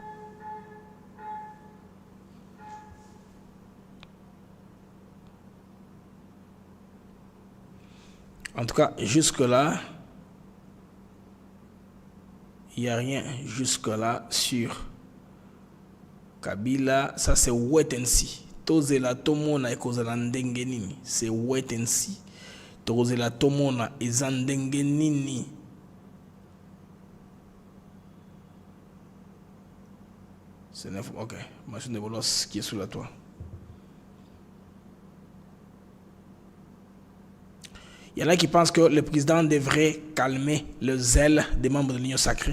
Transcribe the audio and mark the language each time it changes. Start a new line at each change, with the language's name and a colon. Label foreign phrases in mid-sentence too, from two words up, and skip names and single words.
French: En tout cas, jusque-là, il n'y a rien jusque-là sur Kabila. Ça, c'est
English: wait and see.
Lingala: Tozela tomona ekozela ndenge nini.
French: C'est
English: wait and see.
Lingala: Tozela tomona eza ndenge nini.
French: C'est neuf. Ok. Machine de bolos qui est sous la toit. Il y en a qui pensent que le président devrait calmer le zèle des membres de l'Union sacrée.